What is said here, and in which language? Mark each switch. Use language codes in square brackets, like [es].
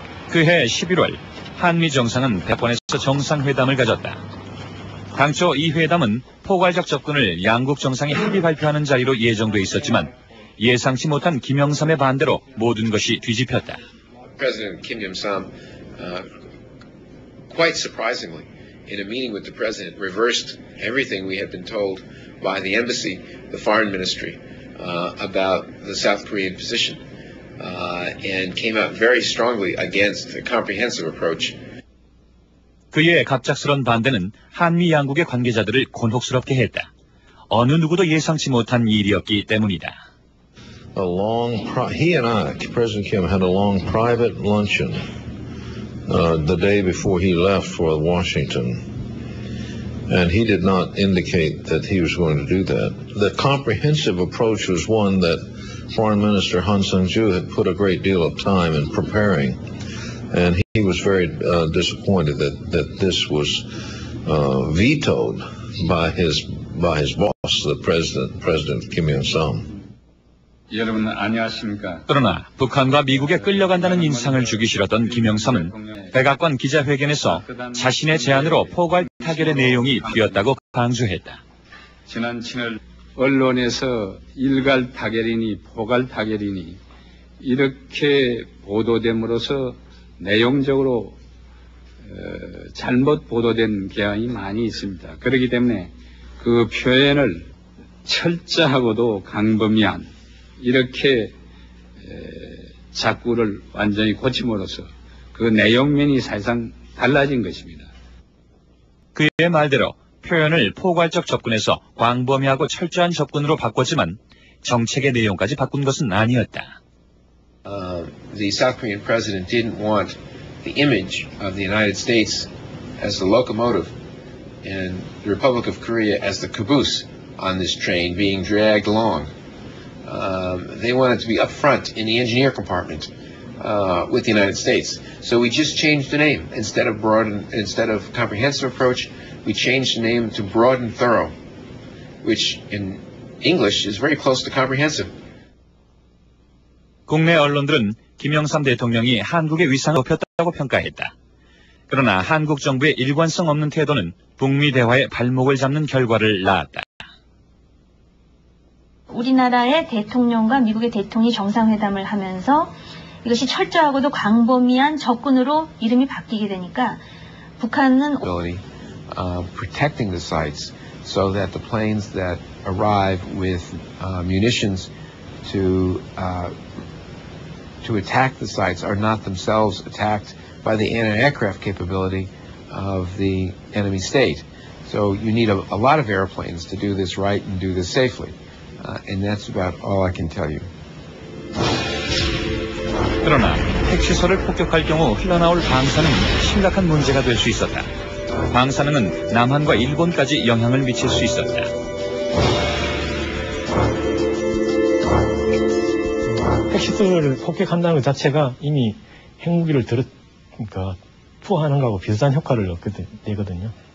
[ko] 그해 11월 한미 정상은 대권에서 정상회담을 가졌다. 당초 이 회담은 포괄적 접근을 양국 정상이 합의 발표하는 자리로 예정돼 있었지만 예상치 못한 김영삼의 반대로 모든 것이 뒤집혔다. [en] President Kim Yong-sam, quite surprisingly, in a meeting with the president, reversed everything we had been told by the embassy, the foreign ministry, about the South Korean position, and came out very strongly against a comprehensive approach. [ko] 그의 갑작스런 반대는 한미 양국의 관계자들을 곤혹스럽게 했다. 어느 누구도 예상치 못한 일이었기 때문이다. [en] He and I, President Kim, had a long private luncheon the day before he left for Washington, and he did not indicate that he was going to do that. The comprehensive approach was one that Foreign Minister Han Sang-ju had put a great deal of time in preparing, and he was very disappointed that this was vetoed by his boss, the President Kim Il-sung. [ko] 여러분 안녕하십니까? 그러나 북한과 미국에 끌려간다는 인상을 주기 싫었던 김영삼은 백악관 기자회견에서 자신의 제안으로 포괄 타결의 내용이 필요했다고 강조했다. 지난 7월 언론에서 일괄 타결이니 포괄 타결이니 이렇게 보도됨으로써 내용적으로 잘못 보도된 경향이 많이 있습니다. 그렇기 때문에 그 표현을 철저하고도 강범위한 이렇게 자꾸를 완전히 고침으로써 그 내용면이 사실상 달라진 것입니다. 그의 말대로 표현을 포괄적 접근에서 광범위하고 철저한 접근으로 바꿨지만 정책의 내용까지 바꾼 것은 아니었다. [en] The South Korean president didn't want the image of the United States as the locomotive and the Republic of Korea as the caboose on this train being dragged along. They wanted to be up front in the engineer compartment with the United States. So we just changed the name. Instead of comprehensive approach, we changed the name to broad and thorough, which in English is very close to comprehensive. [ko] 국내 언론들은 김영삼 대통령이 한국의 위상을 높였다고 평가했다. 그러나 한국 정부의 일관성 없는 태도는 북미 대화의 발목을 잡는 결과를 낳았다. 우리나라의 대통령과 미국의 대통령이 정상회담을 하면서 이것이 철저하고도 광범위한 접근으로 이름이 바뀌게 되니까 북한은 [en] protecting the sites so that the planes that arrive with munitions to attack the sites are not themselves attacked by the anti-aircraft capability of the enemy state. So you need a lot of airplanes to do this right and do this safely. And that's about all I can tell you. [ko] 그러나 핵시설을 폭격할 경우 흘러나올 방사능 심각한 문제가 될 수 있었다. 방사능은 남한과 일본까지 영향을 미칠 수 있었다. 핵시설을 폭격한다는 것 자체가 이미 핵무기를 그러니까 투하하는 거하고 비슷한 효과를 내거든요.